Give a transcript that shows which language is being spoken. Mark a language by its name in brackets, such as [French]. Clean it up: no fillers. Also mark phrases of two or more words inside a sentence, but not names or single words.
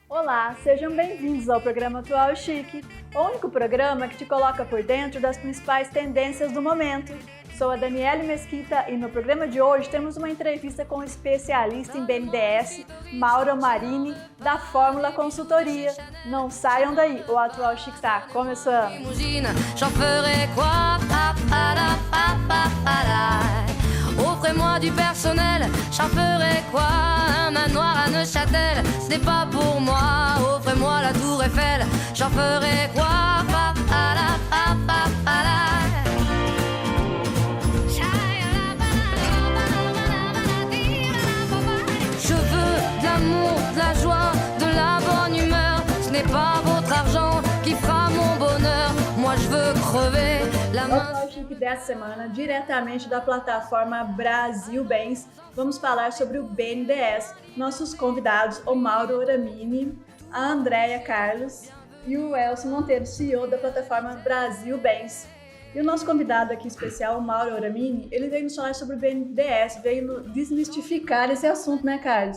[Portuguese] Olá, sejam bem-vindos ao programa Atual Chique, o único programa que te coloca por dentro das principais tendências do momento. Sou a Daniele Mesquita e no programa de hoje temos uma entrevista com o especialista em BNDES, Mauro Marini, da Fórmula Consultoria. Não saiam daí, o Atual Chique está começando! [French] Offrez-moi du personnel, j'en ferai quoi? Un manoir à Neuchâtel, ce n'est pas pour moi. Offrez-moi la tour Eiffel, j'en ferai quoi? Je veux de l'amour, de la joie, de la bonne humeur. Ce n'est pas votre argent qui fera mon bonheur. Moi je veux crever la main. [Portuguese] Dessa semana, diretamente da plataforma Brasil Bens, vamos falar sobre o BNDES. Nossos convidados, o Mauro Oramini, a Andréia Carlos e o Elcio Monteiro, CEO da plataforma Brasil Bens. E o nosso convidado aqui especial, o Mauro Oramini, ele veio nos falar sobre o BNDES, veio desmistificar esse assunto, né, Carlos?